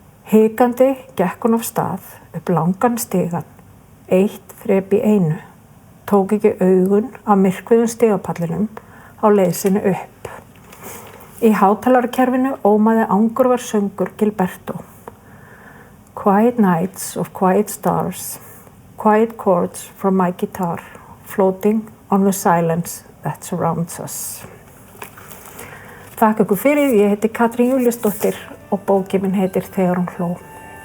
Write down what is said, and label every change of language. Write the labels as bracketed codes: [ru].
[is] Hikandi gekk hún af stað upp langan stigann, 1 þrep í einu. Tók ekki augun af myrkviðum stigapallinum á leið sinni upp. Í hátalarkerfinu ómaði angurvar söngur Gilberto. [en] Quiet nights of quiet stars, quiet chords from my guitar, floating on the silence that surrounds us. [is] Þakka ykkur fyrir, ég heiti Katrín Júlíusdóttir og bókin mín heitir Þegar hún hló.